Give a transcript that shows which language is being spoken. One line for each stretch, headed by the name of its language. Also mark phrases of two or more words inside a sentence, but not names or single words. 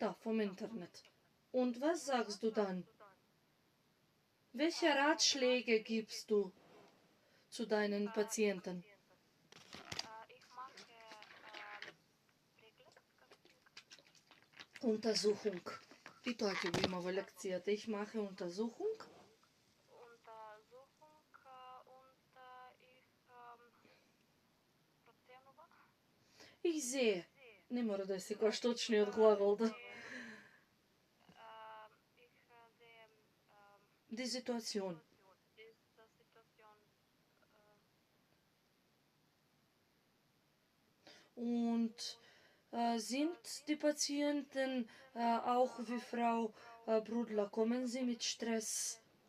German: Da, vom Internet. Und was sagst du dann? Welche Ratschläge gibst du zu deinen Patienten? Ich mache Pregled, Untersuchung.
Macedonian: И тоа ќе го има во лекцијата.
German: Ich mache Untersuchung. Untersuchung und ich проценува. Ich sehe.
Macedonian: Не мора да е секогаш точниот глагол, да.
German: Ich sehe Die Situation. diese Situation. Und sind die Patienten auch wie Frau Brudler, kommen sie mit Stress?